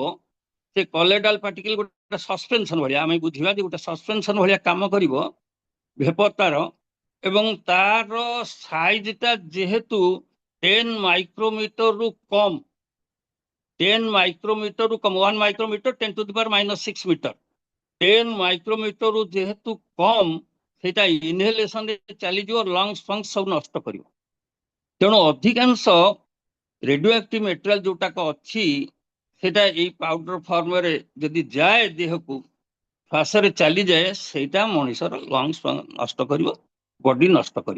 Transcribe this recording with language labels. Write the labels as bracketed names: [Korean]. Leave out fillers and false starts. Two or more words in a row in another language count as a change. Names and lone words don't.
[Odia] ସେ [English] colloidal particle [Odia] ଗୋଟେ ସସ୍ପେନସନ ଭଳିଆ, ଆମେ ବୁଝିବା ଯେ ଗୋଟେ ସସ୍ପେନସନ ଭଳିଆ କାମ କରିବ, ଭେପର ତାର। ଏବଂ ତାର ସାଇଜଟା ଯେହେତୁ 10 ମାଇକ୍ରୋମିଟରରୁ କମ, 10 ମାଇକ୍ରୋମିଟରରୁ କମ, 1 ମାଇକ୍ରୋମିଟର 10 [English] to the power [Odia] -6 ମିଟର, 10 ମାଇକ୍ରୋମିଟରରୁ ଯେହେତୁ କମ, ସେଇଟା ଇନହେଲେସନରେ ଚାଲିଯିବ, ଲଙ୍ଗସ ଫଙ୍ଗସ ସବୁ ନଷ୍ଟ କରିବ। ତେଣୁ ଅଧିକାଂଶ [English] radio active material [Odia] ଯୋଉଟାକ ଅଛି, ସେଟା ଏଇ [English] powder formରେ [Odia] ଯଦି ଯାଏ ଦେହକୁ, ଶ୍ୱାସରେ ଚାଲିଯାଏ, ସେଇଟା ମଣିଷର ଲଙ୍ଗସ ନଷ୍ଟ କରିବ, ବଡି ନଷ୍ଟ କରିବ।